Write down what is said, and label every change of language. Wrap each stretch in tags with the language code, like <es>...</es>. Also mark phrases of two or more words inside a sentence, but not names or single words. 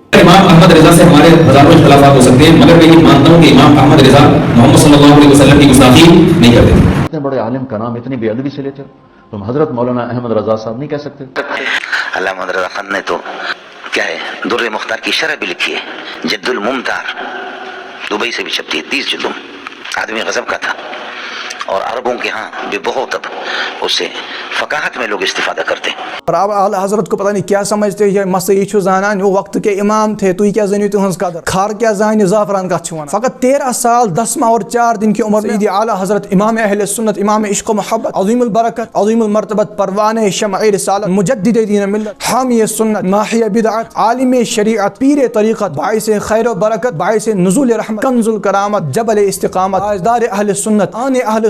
<ur>امام احمد رضا سے ہمارے ہزاروں اختلافات ہو سکتے ہیں, مگر میں یہ مانتا ہوں کہ امام احمد رضا محمد صلی اللہ علیہ وسلم کی گستاخی نہیں کرتے تھے. اتنے بڑے عالم کا نام اتنی بے ادبی سے لیتے ہو, تم حضرت مولانا احمد رضا صاحب نہیں کہہ سکتے؟ علامہ رضا خان نے تو کیا ہے در مختار کی شرح بھی لکھی ہے, جد الممتار دبئی سے بھی چھپتی ہے, 30 جلدوں. آدمی غضب کا تھا, اور عربوں کے یہاں بھی بہت اب اس سے فقاہت میں لوگ استفادہ کرتے ہیں. اور اب اعلیٰ حضرت کو پتا نہیں کیا سمجھتے</ur> <ks>ये मसई छु जानान,</ks> <ur>وہ وقت کے امام تھے,</ur> <ks>तुई क्या जानी तुहंस कदर, खार क्या जानी ज़ाफ़रान का छुआना।</ks> <ur>فقط 13 سال 10 ماہ اور 4 دن کی عمر میں اعلیٰ حضرت امام اہل سنت، امام عشق و محبت، عظیم البرکت، عظیم المرتبت، پروانے شمع رسالت، مجدد دین ملت، حامی سنت، ماحی بدعت، عالم شریعت، پیر طریقت، باعث خیر و برکت، باعث نزول رحمت، کنز الکرامت، جبل استقامت، آزدار اہل سنت، آنے اہل</ur>